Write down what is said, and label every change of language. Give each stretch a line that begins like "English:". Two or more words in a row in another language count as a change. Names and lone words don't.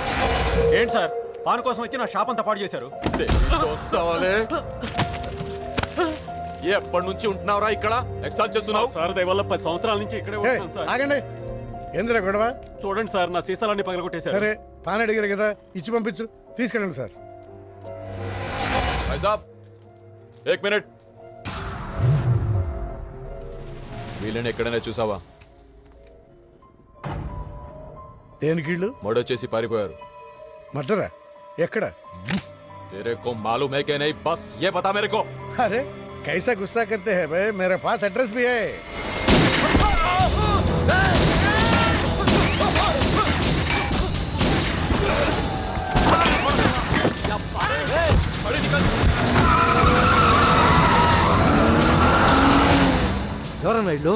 Telugu: ఏంటి సార్, పాన్ కోసం వచ్చి నా షాప్ అంతా పాడు చేశారు. ఎప్పటి నుంచి ఉంటున్నావురా ఇక్కడ? ఎక్సాల్ చేస్తున్నావు సార్ దయవల్ల 10 సంవత్సరాల నుంచి ఇక్కడే ఉంటున్నాను సార్. ఆగండి, ఏందిరా గొడవ? చూడండి సార్, నా సీసాలన్నీ పగలగొట్టేశారు. సరే, పాన్ అడిగారు కదా, ఇచ్చి పంపించు. తీసుకెళ్ళండి సార్.
Hindi: भाई साहब 1 मिनट.
Telugu: వీళ్ళని ఎక్కడైనా చూసావా? దేనికీళ్ళు? మడొచ్చేసి పారిపోయారు. మటరా? ఎక్కడ?
Hindi: तेरे को मालूम है कि नहीं? बस ये बता मेरे को. अरे कैसा गुस्सा करते हैं भाई, मेरे पास एड्रेस भी है.
Telugu: ఎవరన్నా ఇల్లు?